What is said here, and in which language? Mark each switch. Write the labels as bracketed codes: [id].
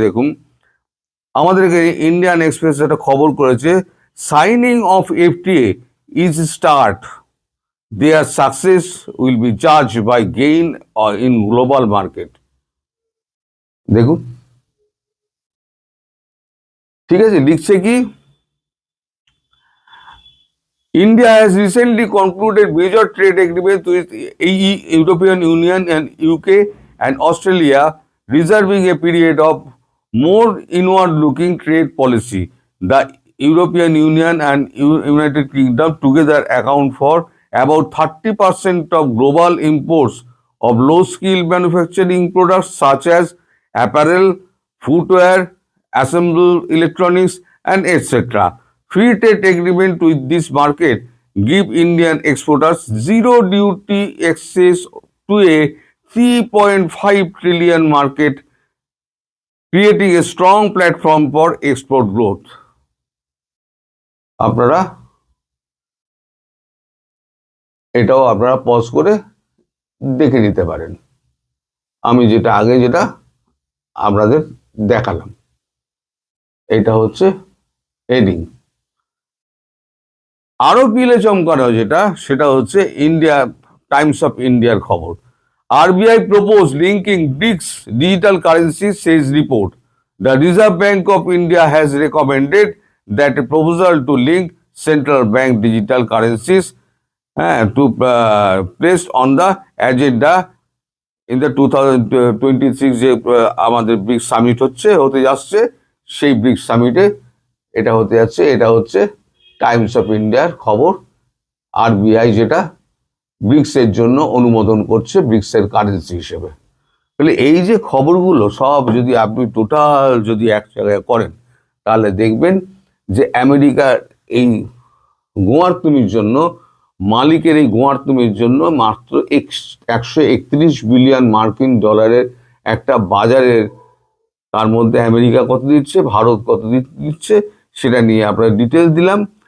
[bn] দেখুন, আমাদেরকে Indian express একটা খবর করেছে, [en] Signing off FTA is start, there success will be জাজ by gain in global market. [bn] দেখুন, ঠিক আছে, লিখছে কি, [en] India has recently concluded major trade agreements with European Union and UK and Australia, reserving a period of more inward-looking trade policy. The European Union and United Kingdom together account for about 30% of global imports of low-skill manufacturing products such as apparel, footwear, assembled electronics, and etc. Free trade agreement with this market give Indian exporters zero duty access to a 3.5 trillion market, creating a strong platform for export growth. [bn] আপনারা এটাও আপনারা pause করে দেখে নিতে পারেন। আমি যেটা আগে যেটা আপনাদের দেখালাম, এটা হচ্ছে হেডিং। আরো পিলে চমকানো যেটা, সেটা হচ্ছে ইন্ডিয়া টাইমস অফ ইন্ডিয়ার খবর। [en] RBI proposed linking BRICS digital currencies, says report. The Reserve Bank of India has recommended that a proposal to link central bank digital currencies to placed on the agenda in the 2026 [bn] যে আমাদের bricks summit হতে যাচ্ছে, [en] সেই ব্রিক্স সামিটে এটা হতে যাচ্ছে। [bn] এটা হচ্ছে টাইমস অফ ইন্ডিয়ার খবর। RBI যেটা ব্রিক্সের জন্য অনুমোদন করছে ব্রিক্সের কারেন্সি হিসেবে। তাহলে এই যে খবরগুলো সব যদি আপনি টোটাল যদি এক জায়গায় করেন, তাহলে দেখবেন যে আমেরিকার এই গোয়ার্তুমির জন্য, মালিকের এই গোয়ার্তুমির জন্য মাত্র 131 বিলিয়ন মার্কিন ডলারের একটা বাজারের, তার মধ্যে আমেরিকা কত দিচ্ছে, ভারত কত দিচ্ছে, সেটা নিয়ে আপনার ডিটেলস দিলাম।